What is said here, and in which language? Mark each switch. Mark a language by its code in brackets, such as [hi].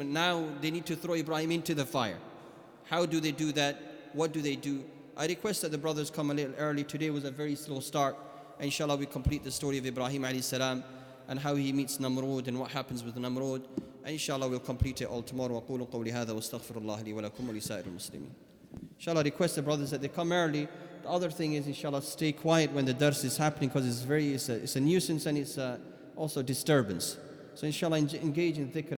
[en] And now they need to throw Ibrahim into the fire. How do they do that? What do they do? I request that the brothers come a little early. Today was a very slow start. Inshallah, we complete the story of Ibrahim alayhi salam and how he meets Namrud and what happens with Namrud. And inshallah, we'll complete it all tomorrow. [ar] أقول قولي هذا واستغفر الله لي ولكم ولسائر المسلمين. [en] Inshallah, request the brothers that they come early. The other thing is, inshallah, stay quiet when the dars is happening, because it's a nuisance and it's also disturbance. So inshallah, engage in dhikr.